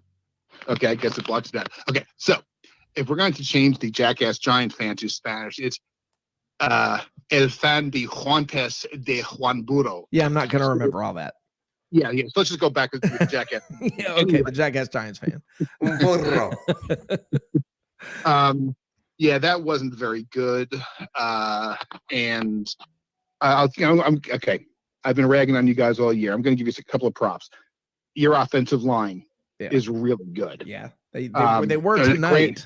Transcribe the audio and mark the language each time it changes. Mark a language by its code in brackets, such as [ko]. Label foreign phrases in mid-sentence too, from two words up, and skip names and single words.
[en] Okay, I guess it blocks that. Okay, so if we're going to change the Jackass Giant fan to Spanish, it's [es] El fan de Juantes de Juan Burro. [en] Yeah, I'm not going to remember all that. Yeah. So let's just go back to the Jackass. Yeah, okay, the Jackass Giants fan. [es] Un burro. [en] Yeah, that wasn't very good. And I'm okay. I've been ragging on you guys all year. I'm going to give you a couple of props. Your offensive line is really good. Yeah, they were tonight.